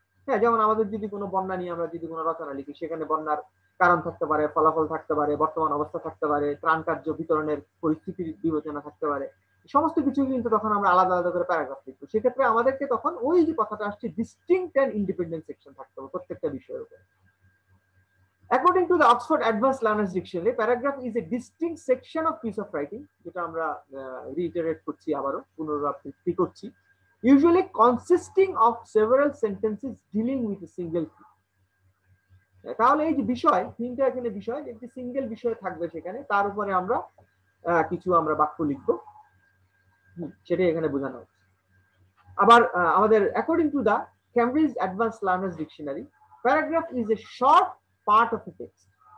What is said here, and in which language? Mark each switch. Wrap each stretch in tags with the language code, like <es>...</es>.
<bn>হ্যাঁ, যেমন আমাদের যদি কোনো বন্যা নিয়ে আমরা যদি কোনো রচনা লিখি, সেখানে বন্যার কারণ থাকতে পারে, ফলাফল থাকতে পারে, বর্তমান অবস্থা থাকতে পারে, ত্রাণ কার্য বিতরণের পরিস্থিতির বিবেচনা থাকতে পারে, সমস্ত কিছু কিন্তু তখন আমরা আলাদা আলাদা করে প্যারাগ্রাফ লিখবো। সেক্ষেত্রে আমাদেরকে তখন ওই যে কথাটা আসছে ডিস্টিংক্ট এন্ড ইন্ডিপেন্ডেন্ট সেকশন থাকতে হবে প্রত্যেকটা বিষয়ের উপরে।</bn> <en>According to the Oxford Advanced Learners Dictionary, paragraph is a distinct section of piece of writing,</en> <bn>যেটা আমরা reiterate করছি, আবারও পুনরাবৃত্তি করছি,</bn> <en>usually consisting of several sentences dealing with a single theme.</en> <bn>তাহলে এই যে বিষয়, তিনটা এখানে বিষয়, একটি সিঙ্গেল বিষয় থাকবে সেখানে, তার উপরে আমরা কিছু আমরা বাক্য লিখবো, সেটাই এখানে বোঝানো হচ্ছে। আবার আমাদের</bn> <en>according to the Cambridge Advanced Learners Dictionary, paragraph is a short part of a text.</en>